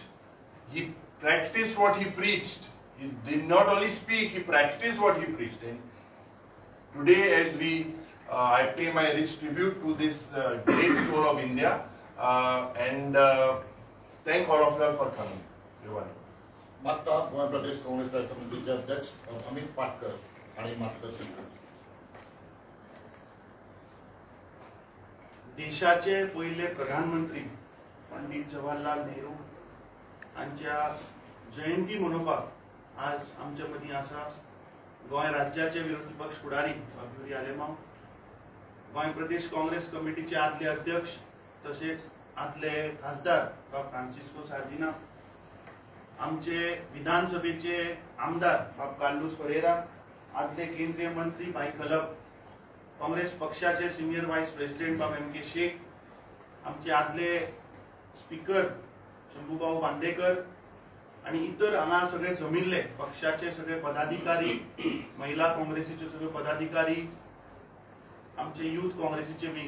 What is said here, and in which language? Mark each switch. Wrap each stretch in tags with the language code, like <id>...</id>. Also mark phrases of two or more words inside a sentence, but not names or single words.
<en>He practiced what he preached. He did not only speak, he practiced what he preached. And today, as I pay my rich tribute to this great soul of India, and thank all of you for coming.</en> <mr>माता गोवा प्रदेश काँग्रेस समितीचे अध्यक्ष अमित पाटकर आणि मार्गदर्शन करतात.</mr> <kok>देशाचे पहिले प्रधानमंत्री पंडित जवाहरलाल नेहरू यांच्या जयंती मनोवपाक आज आमच्या मदीं आसा गोंय राज्याचे विरोधी पक्ष फुडारी बाबुरी आलेमांव, गोंय प्रदेश काँग्रेस कमिटीचे आदले अध्यक्ष तसेच आदले खासदार बाब फ्रांसिस्को सार्दिना, आमचे विधानसभेचे आमदार बाब कार्लोस फरेरा, आदले केंद्रीय मंत्री भाई खलप, काँग्रेस पक्षाचे</kok> <en>senior vice president</en> <kok>बाब एम के शेख, आमचे आदले स्पीकर शंभूभाऊ बांदेकर आणि इतर हांगा सगळे जमिल्ले पक्षाचे सगळे पदाधिकारी, महिला काँग्रेसीचे सगळे पदाधिकारी, आमचे युथ काँग्रेसीचे विंग.</kok>